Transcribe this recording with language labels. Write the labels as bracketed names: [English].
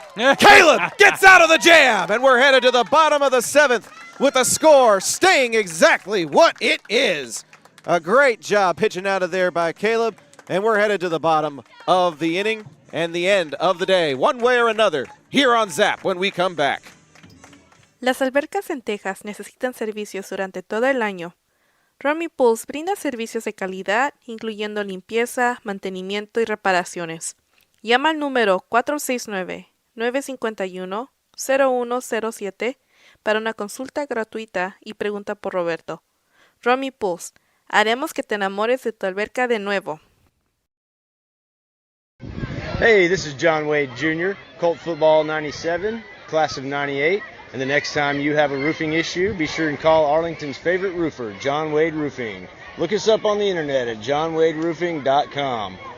[English] Caleb gets out of the jam, and we're headed to the bottom of the 7th with the score staying exactly what it is. A great job pitching out of there by Caleb, and we're headed to the bottom of the inning and the end of the day, one way or another, here on Zap when we come back. [Spanish] Las albercas en Texas necesitan servicios durante todo el año. Romy Pools brinda servicios de calidad, incluyendo limpieza, mantenimiento y reparaciones. Llama al número 469-951 0107 para una consulta gratuita y pregunta por Roberto. Romy Pools, haremos que te enamores de tu alberca de nuevo. [English] Hey, this is John Wade Jr., Colt Football 97, Class of 98. And the next time you have a roofing issue, be sure and call Arlington's favorite roofer, John Wade Roofing. Look us up on the internet at johnwaderoofing.com.